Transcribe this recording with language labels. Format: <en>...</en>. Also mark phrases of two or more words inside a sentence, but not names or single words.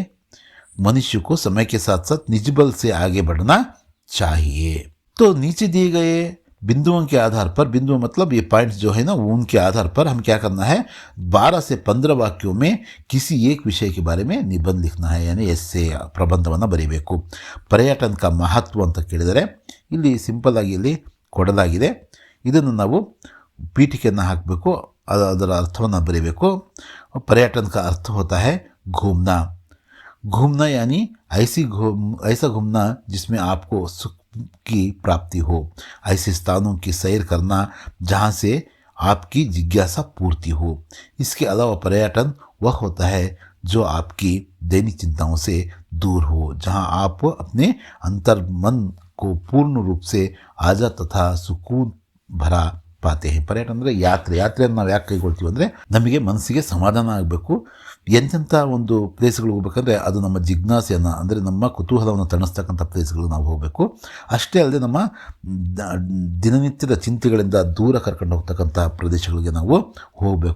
<hi>मनुष्य को समय के साथ साथ निज बल से आगे बढ़ना चाहिए। तो नीचे दिए गए बिंदुओं के आधार पर, बिंदु मतलब ये पॉइंट्स जो है ना, उनके आधार पर हम क्या करना है, 12 से 15 वाक्यों में किसी एक विषय के बारे में निबंध लिखना है, यानी</hi> <kn>ಎಸ್ಸೆ ಪ್ರಬಂಧವನ್ನು ಬರೀಬೇಕು। ಪರ್ಯಟನ का ಮಹತ್ವ ಅಂತ ಕೇಳಿದರೆ ಇಲ್ಲಿ ಸಿಂಪಲ್ ಆಗಿ ಇಲ್ಲಿ ಕೊಡಲಾಗಿದೆ, ಇದನ್ನು ನಾವು ಪೀಠಿಕೆಯನ್ನು ಹಾಕಬೇಕು, ಅದರ ಅರ್ಥವನ್ನು ಬರೀಬೇಕು।</kn> <hi>पर्यटन का अर्थ होता है घूमना। घूमना यानी ऐसा घूमना जिसमें आपको सुख की प्राप्ति हो, ऐसे स्थानों की सैर करना जहाँ से आपकी जिज्ञासा पूर्ति हो। इसके अलावा पर्यटन वह होता है जो आपकी दैनिक चिंताओं से दूर हो, जहां आप अपने अंतर्मन को पूर्ण रूप से आज़ाद तथा सुकून भरा पाते हैं.</hi> <kn>ಪರ್ಯಟನ ಅಂದರೆ ಯಾತ್ರೆಯನ್ನು ನಾವು ಯಾಕೆ ಕೈಗೊಳ್ತೀವಿ ಅಂದರೆ ನಮಗೆ ಮನಸ್ಸಿಗೆ ಸಮಾಧಾನ ಆಗಬೇಕು. ಎಂತೆಂಥ ಒಂದು ಪ್ಲೇಸ್ಗಳಿಗೆ ಹೋಗ್ಬೇಕಂದ್ರೆ ಅದು ನಮ್ಮ ಜಿಜ್ಞಾಸೆಯನ್ನು ಅಂದರೆ ನಮ್ಮ ಕುತೂಹಲವನ್ನು ತಣಿಸ್ತಕ್ಕಂಥ ಪ್ಲೇಸ್ಗಳಿಗೆ ನಾವು ಹೋಗಬೇಕು. ಅಷ್ಟೇ ಅಲ್ಲದೆ ನಮ್ಮ ದಿನನಿತ್ಯದ ಚಿಂತೆಗಳಿಂದ ದೂರ ಕರ್ಕೊಂಡು ಹೋಗ್ತಕ್ಕಂಥ ಪ್ರದೇಶಗಳಿಗೆ ನಾವು ಹೋಗಬೇಕು.</kn>